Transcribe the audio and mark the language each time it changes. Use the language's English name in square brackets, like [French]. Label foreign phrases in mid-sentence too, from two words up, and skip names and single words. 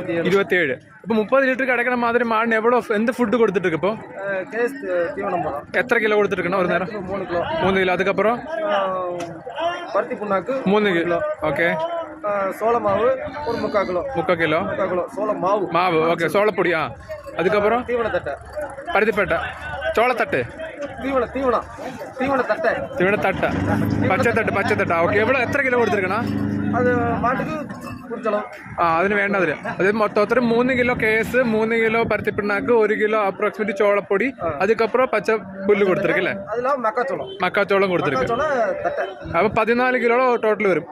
[Malayalam] 27. ഇപ്പൊ 30 ലിറ്റർ കിടക്കണ മാതിരി മാടിന് എവിടെ എന്ത് ഫുഡ് കൊടുത്തിട്ട് ഇപ്പൊ എത്ര കിലോ കൊടുത്തിരിക്കണം ഒരു നേരം? 3 കിലോ. അതുക്കപ്പുറം 3 കിലോ. ഓക്കെ. [Tamil] சோளமாவு ஒரு 3/4 கிலோ சோள மாவு. ஓகே. சோளப்பொடி. அதுக்கப்புறம் தீவனத்தட்டை, பருத்திப்பேட்டை, சோளத்தட்டு, தீவனத்தட்டை, [Malayalam] പച്ചത്തട്ട. ഓക്കെ. എവിടെ എത്ര കിലോ കൊടുത്തിരിക്കണം? അത് മാட்டுക്ക് കുറിച്ചളവ്. അതിന് വേണ്ടതില് അത് മൊത്തത്തിൽ 3 കിലോ കേസ്, 3 കിലോ പരുത്തിപ്പിണ്ണാക്ക്, 1 കിലോ അപ്രോക്സിമേറ്റ് ചോളപ്പൊടി, അതുക്കപ്പുറം പച്ച പുല്ല് കൊടുത്തിരിക്കല്ലേ? മക്കാച്ചോളം കൊടുത്തിരിക്കും. അപ്പൊ 14 കിലോ ടോട്ടൽ വരും.